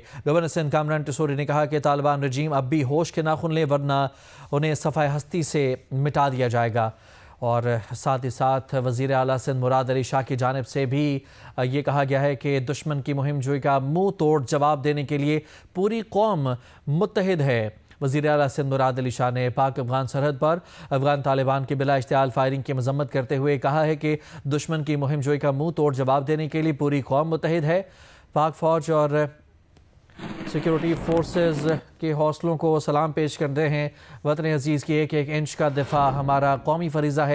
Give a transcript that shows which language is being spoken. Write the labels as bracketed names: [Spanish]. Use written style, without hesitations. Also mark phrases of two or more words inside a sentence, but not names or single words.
[Urdu] گورنر سندھ کامران ٹسوری نے کہا کہ طالبان رجیم اب بھی ہوش کے ناخن لے ورنہ انہیں صفحہ ہستی سے مٹا دیا جائے گا. اور ساتھ ہی ساتھ وزیر اعلیٰ سندھ مراد علی شاہ کی جانب سے بھی یہ کہا گیا ہے کہ دشمن کی مہم جوئی کا منہ توڑ جواب دینے کے لیے پوری قوم متحد ہے. وزیر اعلیٰ سندھ مراد علی شاہ نے پاک افغان سرحد پر افغان طالبان کی بلا اشتعال فائرنگ کی مذمت کرتے ہوئے کہا ہے کہ دشمن کی مہم جوئی کا منہ توڑ جواب دینے کے لیے پوری قوم متحد ہے. پاک فوج اور سیکیورٹی فورسز کے حوصلوں کو سلام پیش کرتے ہیں. وطن عزیز کی ایک ایک انچ کا دفاع ہمارا قومی فریضہ ہے.